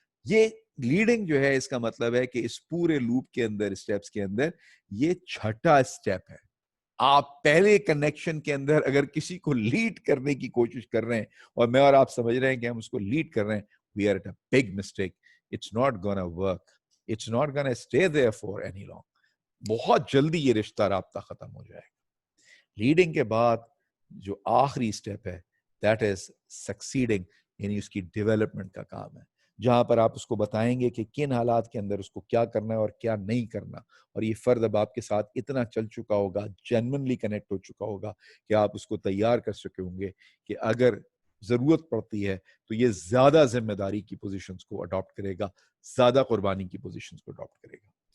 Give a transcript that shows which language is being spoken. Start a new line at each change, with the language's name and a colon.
Urdu: یہ لیڈنگ جو ہے اس کا مطلب ہے کہ اس پورے لوپ کے اندر, اسٹیپس کے اندر, یہ چھٹا اسٹیپ ہے. آپ پہلے کنیکشن کے اندر اگر کسی کو لیڈ کرنے کی کوشش کر رہے ہیں اور میں اور آپ سمجھ رہے ہیں کہ ہم اس کو لیڈ کر رہے ہیں,
English: we are at a big mistake. It's not gonna work. It's not gonna stay there for any long.
Urdu: بہت جلدی یہ رشتہ رابطہ ختم ہو جائے گا. لیڈنگ کے بعد جو آخری اسٹیپ ہے
English: that is succeeding,
Urdu: یعنی اس کی ڈیولپمنٹ کا کام ہے, جہاں پر آپ اس کو بتائیں گے کہ کن حالات کے اندر اس کو کیا کرنا ہے اور کیا نہیں کرنا. اور یہ فرد اب آپ کے ساتھ اتنا چل چکا ہوگا, جینوئنلی کنیکٹ ہو چکا ہوگا کہ آپ اس کو تیار کر سکے ہوں گے کہ اگر ضرورت پڑتی ہے تو یہ زیادہ ذمہ داری کی پوزیشنز کو اڈاپٹ کرے گا, زیادہ قربانی کی پوزیشنز کو اڈاپٹ کرے گا.